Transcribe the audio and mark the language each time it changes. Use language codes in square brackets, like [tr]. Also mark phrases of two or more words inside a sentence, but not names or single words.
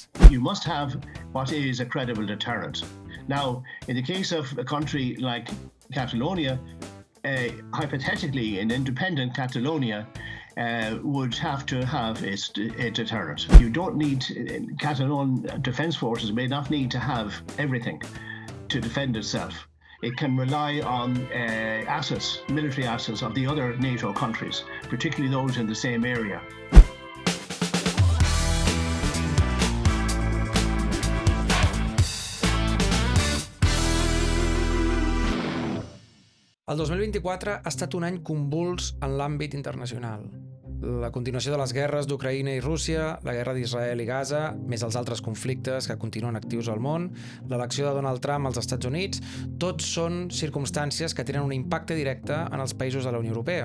[en] You must have what is a credible deterrent. Now, in the case of a country like Catalonia, hypothetically, an independent Catalonia would have to have a deterrent. You don't need, Catalan defense forces may not need to have everything to defend itself. It can rely on assets, military assets of the other NATO countries, particularly those in the same area. [ca] El 2024 ha estat un any convuls en l'àmbit internacional. La continuació de les guerres d'Ucraïna i Rússia, la guerra d'Israel i Gaza, més els altres conflictes que continuen actius al món, l'elecció de Donald Trump als Estats Units, tots són circumstàncies que tenen un impacte directe en els països de la Unió Europea.